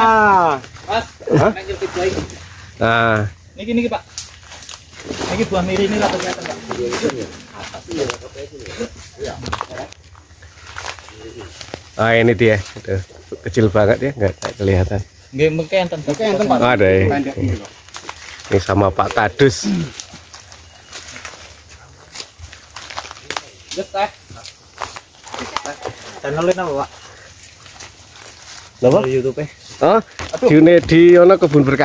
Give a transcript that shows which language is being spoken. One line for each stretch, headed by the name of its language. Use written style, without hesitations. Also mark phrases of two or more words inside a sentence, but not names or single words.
Indonesian: Mas, Hah? Nah. Nah, Ini Pak. Ini buah miri ini lah kelihatan Pak. ini dia. Itu kecil banget ya, nggak kelihatan.
Javanese: Nggih mungkin enten.
Indonesian: Pak. Ada ya. Ini sama Pak Kadus. Teh. Channelnya apa Pak? Apa? Di YouTube. Oh, Junedi ono Kebun Berkah.